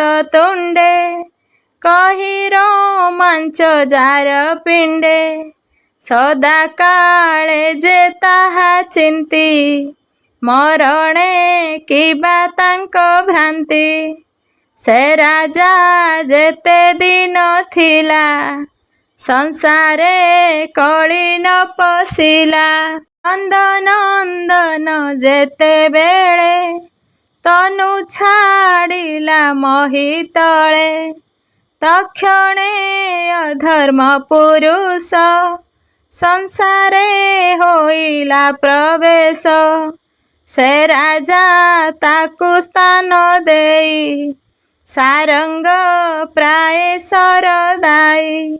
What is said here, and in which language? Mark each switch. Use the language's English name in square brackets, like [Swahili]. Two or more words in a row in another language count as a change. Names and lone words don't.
[Odia] ତୁଣ୍ଡେ କହି ରୋମାଞ୍ଚ ଯାର ପିଣ୍ଡେ ସଦା କାଳେ ଯେ ତାହା ଚିନ୍ତି ମରଣେ କିବା ତାଙ୍କ ଭ୍ରାନ୍ତି ସେ ରାଜା ଯେତେ ଦିନ ଥିଲା ସଂସାରେ କଳି ନ ପଶିଲା ନନ୍ଦନ ଯେତେ ବେଳେ ତନୁ ଛାଡ଼ିଲା ମହୀ ତଳେ ତକ୍ଷଣେ ଅଧର୍ମ ପୁରୁଷ ସଂସାରେ ହୋଇଲା ପ୍ରବେଶ, ସେ ରାଜା ତାକୁ ସ୍ଥାନ ଦେଇ ସାରଙ୍ଗ ପ୍ରାୟ ସରଦାଇ।